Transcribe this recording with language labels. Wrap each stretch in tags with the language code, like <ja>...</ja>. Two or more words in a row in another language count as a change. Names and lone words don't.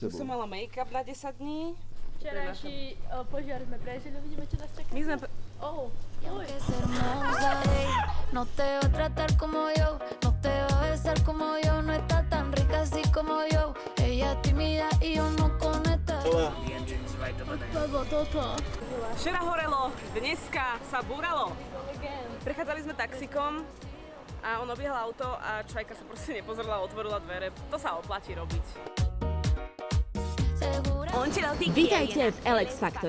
<sk>Tu som mala make-up na 10 dní. Včerajší požiar sme prežili, uvidíme, čo nás čaká. My sme...</sk> <es>Y aunque es hermosa, ey, no te va a tratar como yo, no te va a besar como yo, no está tan rica así como yo. Ella es tímida y yo no conecta.</es> <sk>Lebo toto. Včera horelo, dneska sa búralo. Prechádzali sme taxikom a on obiehal auto a Čajka sa proste nepozrela, otvorila dvere. To sa oplatí robiť. Vítajte v Alex Factory.</sk>